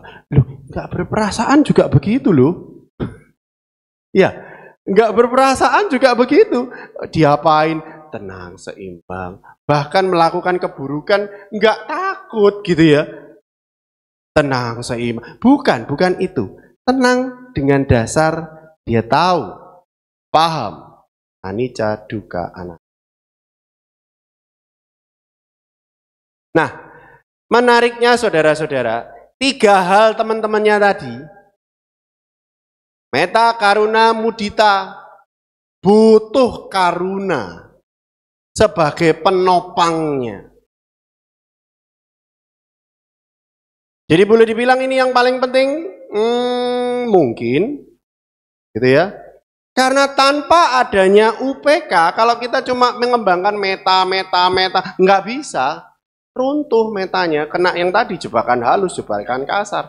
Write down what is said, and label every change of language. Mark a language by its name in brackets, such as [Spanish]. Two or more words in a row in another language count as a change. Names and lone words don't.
[Indonesian] Nggak berperasaan juga begitu loh. Ya, nggak berperasaan juga begitu. Diapain? Tenang, seimbang. Bahkan melakukan keburukan nggak takut gitu ya. tenang seiman. Bukan itu. Tenang dengan dasar dia tahu, paham, [Pali] anicca, dukkha, anatta. [Indonesian] Nah, menariknya saudara-saudara, 3 hal teman-temannya tadi, [Pali] metta, karuna, mudita, [Indonesian] butuh karuna sebagai penopangnya. Jadi boleh dibilang ini yang paling penting? Mungkin, gitu ya. Karena tanpa adanya UPK, kalau kita cuma mengembangkan meta, nggak bisa, runtuh metanya, kena yang tadi jebakan halus, jebakan kasar.